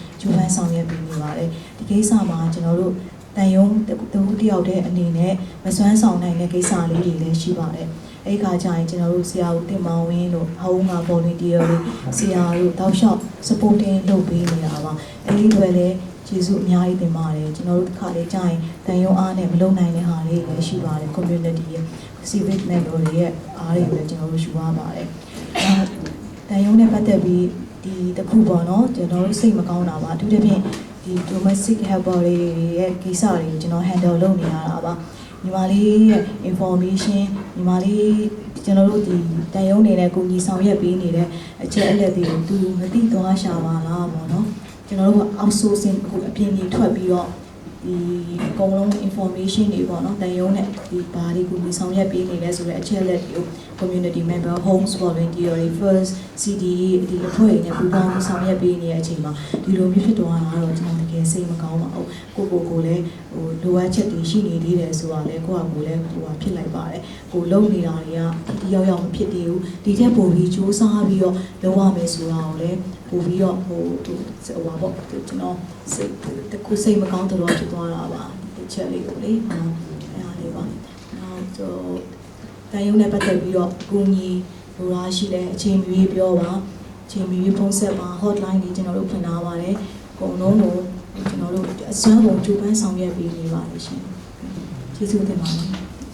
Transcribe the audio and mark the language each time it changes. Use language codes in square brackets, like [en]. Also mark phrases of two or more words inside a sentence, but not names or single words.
[my] ကြိုးပမ်းဆောင်ရွက်ပေးနေပါတယ်။ဒီကိစ္စမှာကျွန်တော်တို့တန်ယုံတယောက်တည်းအနေနဲ့မစွမ်းဆောင်နိုင်တဲ့ကိစ္စလေးတွေလည်းရှိပါတယ်။အဲ့ခါကျရင်ကျွန်တော်တို့ဆရာဦးတင်မောင်ဝင်းတို့ဟောင်းက volunteer တွေဆရာတို့တောက်လျှောက် supporting လုပ်ပေးနေတာပါအဲ့ဒီတွေလည်းကျေးဇူးအများကြီးတင်ပါတယ်ကျွန်တော်တို့တစ်ခါလေးကြာရင်တန်ရုံအားနဲ့မလုံနိုင်တဲ့ဟာလေးလည်း ရှိပါတယ် community ရဲ့ [en] civic member [my] တွေရဲ့အားတွေလည်းကျွန်တော်တို့ယူရပါတယ်တန်ရုံနဲ့ပတ်သက်ပြီးဒီတစ်ခုပေါ့နော်ကျွန်တော်တို့စိတ်မကောင်းတာပါအထူးသဖြင့်ဒီ domestic helper တွေရဲ့ကိစ္စတွေကိုကျွန်တော် handle လုပ်နေရတာပါညီမလေးရဲ့ information ညီမလေးကျွန်တော်တို့ဒီ တန်ရုံးနေတဲ့ကိုကြီးဆောင်ရွက်ပေးနေတဲ့အချက်အလက်တွေကိုသူမသိသွားရှာပါလားပေါ့နော်ကျွန်တော်တို့က outsourcing ကိုအပြင်ကြီးထွက်ပြီးတော့ဒီအကုန်လုံး information တွေပေါ့နော်တန်ရုံးနဲ့ဒီဘာတွေကိုကြီး ဆောင်ရွက်ပေးနေလဲဆိုတဲ့အချက်အလက်တွေကို [en] community member homes volunteer first CD [my] ဒီအဖွဲ့တွေနဲ့ပူးပေါင်းဆောင်ရွက်ပေးနေတဲ့အချိန်မှာဒီလိုမျိုးဖြစ်သွားတာတော့ကျွန်တော်တကယ် စိတ်မကောင်းပါဘူးကိုလည်းဟိုလိုအပ်ချက်တွေရှိနေသေးတယ်ဆိုတာလည်းကိုလည်းဟိုဖြစ်လိုက်ပါတယ်ကိုလုံ နေတာတွေကဒီရောက်မဖြစ်သေးဘူးဒီထက်ပိုပြီးစူးစမ်းပြီးတော့လုပ်ရမယ်ဆိုတာကိုလည်းပို့ပြီးတော့ဟိုပေါ့ကျွန်တော်စိတ်မကောင်းတော့ဖြစ်သွားတာပါဒီချက်လေးကိုလေအဲ့ဒါလေးပါနောက်တော့တန်ရုံနဲ့ပတ်သက်ပြီးတော့ကိုကြီးလိုလားရှိတဲ့အချိန်မီပြောပါအချိန်မီဖုန်းဆက်ပါ hotline တွေကျွန်တော်တို့ဖွင့်ထားပါတယ်အကုန်လုံးကိုကျွန်တော်တို့အစွမ်းကုန်ကြိုးပမ်းဆောင်ရွက်ပေးနေပါလိမ့်ရှင်ကျေးဇူးတင်ပါတယ်